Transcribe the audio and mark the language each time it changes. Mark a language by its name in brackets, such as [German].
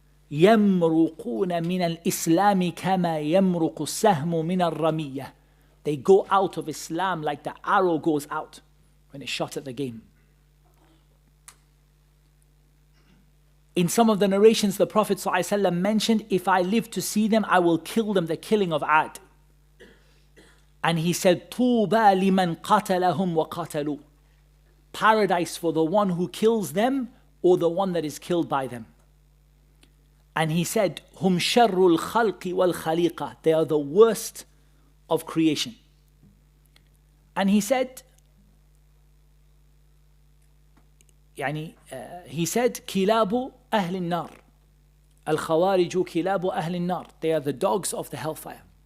[Arabic] يَمْرُقُونَ مِنَ الْإِسْلَامِ كَمَا يَمْرُقُ السَّهْمُ مِنَ الرَّمِيَّةِ. [English] They go out of Islam like the arrow goes out when it's shot at the game. In some of the narrations, the Prophet ﷺ mentioned, if I live to see them, I will kill them, the killing of Ad. And he said, [Arabic] طُوبَى لِمَنْ قَتَلَهُمْ وَقَتَلُوا. [English] Paradise for the one who kills them or the one that is killed by them. And he said, [Arabic] هُمْ شَرُّ الْخَلْقِ وَالْخَلِيقَةِ. [English] They are the worst of creation. And he said, [Arabic] كِلَابُ أَهْلِ النَّارِ. الْخَوَارِجُ كِلَابُ أَهْلِ النَّارِ. [English] They are the dogs of the hellfire.